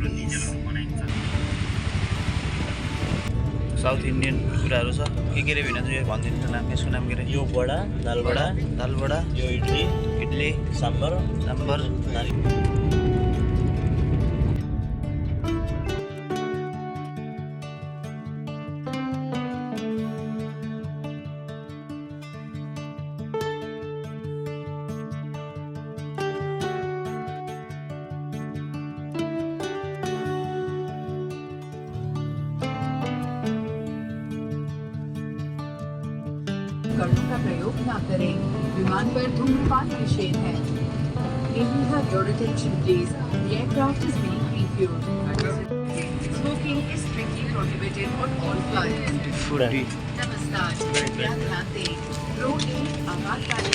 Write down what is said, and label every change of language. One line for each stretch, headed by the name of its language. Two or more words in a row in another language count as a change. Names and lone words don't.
English: South Indian
Nepali: कुराहरू छ के रे भिना चाहिँ भनिदिनु नाम यसको नाम के रे यो बडा दाल बडा यो इडली सांबर
Hindi: उपकरणों का प्रयोग न करें। विमान पर धूम्रपान निषेध है।
English: May you have your attention please. The aircraft is being refueled. Smoking is strictly prohibited on all flights. फुडी
Hindi: नमस्कार, कृपया ध्यान दें। रोड एक आपातकालीन